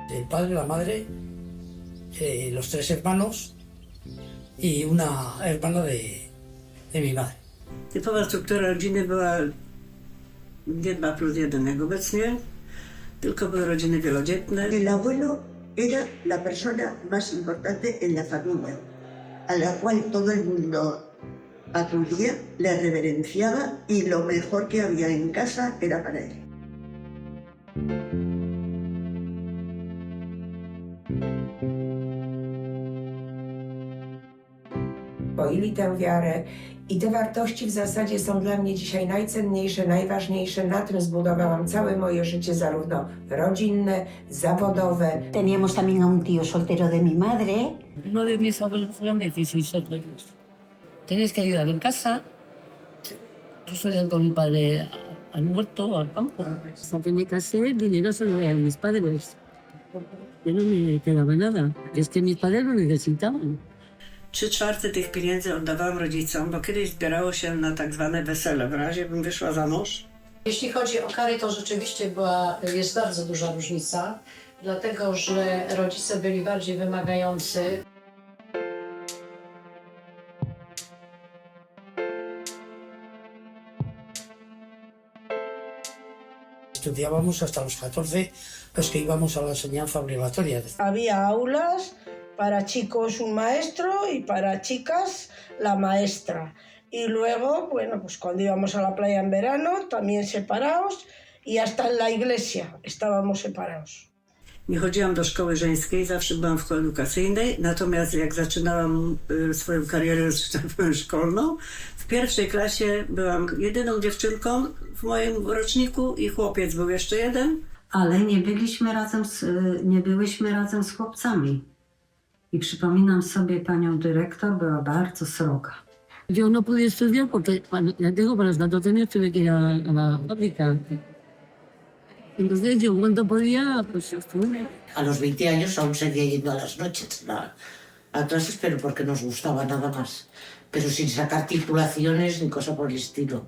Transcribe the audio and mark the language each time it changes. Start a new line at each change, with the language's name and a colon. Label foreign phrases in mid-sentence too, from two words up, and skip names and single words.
Spanish: padre, la madre, los 3 hermanos i una hermana de mi madre.
Polish: Typowa struktura rodziny była nie 2+1 obecnie, tylko były rodziny wielodzietne.
Spanish: El abuelo era la persona más importante en la familia, a la cual todo el mundo acudía, le reverenciaba y lo mejor que había en casa era para él.
Polish: Poili tę wiarę i te wartości w zasadzie są dla mnie dzisiaj najcenniejsze, najważniejsze. Na tym zbudowałam całe moje życie, zarówno rodzinne, zawodowe.
Spanish: Teníamos también a un tío soltero de mi madre. Uno de mis abuelos fueron 16 años. Tienes que ayudar en casa. Yo salía con mi padre al huerto, al campo. Hasta que me casé, el dinero se lo doy a mis padres. Ya no me quedaba nada. Es que mis padres lo necesitaban.
Polish: 3/4 tych pieniędzy oddawałam rodzicom, bo kiedyś zbierało się na tak zwane wesele, w razie bym wyszła za mąż. Jeśli chodzi o kary, to rzeczywiście jest bardzo duża różnica, dlatego że rodzice byli bardziej wymagający.
Spanish: Estudiábamos hasta los 14 los que íbamos a la enseñanza obligatoria. Había aulas para chicos un maestro y para chicas la maestra. Y luego, bueno, pues cuando íbamos a la playa en verano, también separados y hasta en la iglesia estábamos separados.
Polish: Nie chodziłam do szkoły żeńskiej, zawsze byłam w koedukacyjnej, natomiast jak zaczynałam swoją karierę, że tak powiem, szkolną, w pierwszej klasie byłam jedyną dziewczynką w moim roczniku i chłopiec był jeszcze jeden. Ale nie byłyśmy razem z chłopcami. I przypominam sobie, panią dyrektor była bardzo sroga.
Spanish: Yo no pude estudiar porque, ya tengo, para los 14 años tuve que ir a la fábrica. Entonces yo cuando podía, pues estuve. A los 20 años aún seguía yendo a las noches a clases, pero porque nos gustaba nada más. Pero sin sacar titulaciones ni cosa por el estilo.